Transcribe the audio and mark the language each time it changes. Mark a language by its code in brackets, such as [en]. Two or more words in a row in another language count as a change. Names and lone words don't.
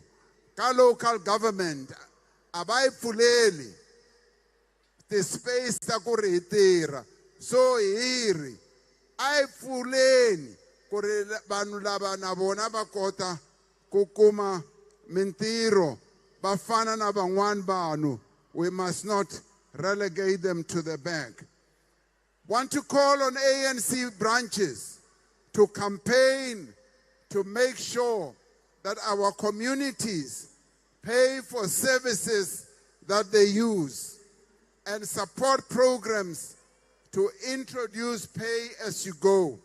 [ts] Ka [en] local government [ts] a va yi pfuleli [en] the space [ts] ta ku ri hi tirha. So hi ri a hi pfuleni ku ri vanhu lava na vona va kota ku kuma mintirho va fana na van'wani vanhu. [en] We must not relegate them to the back. Want to call on ANC branches to campaign to make sure that our communities pay for services that they use and support programs to introduce pay as you go.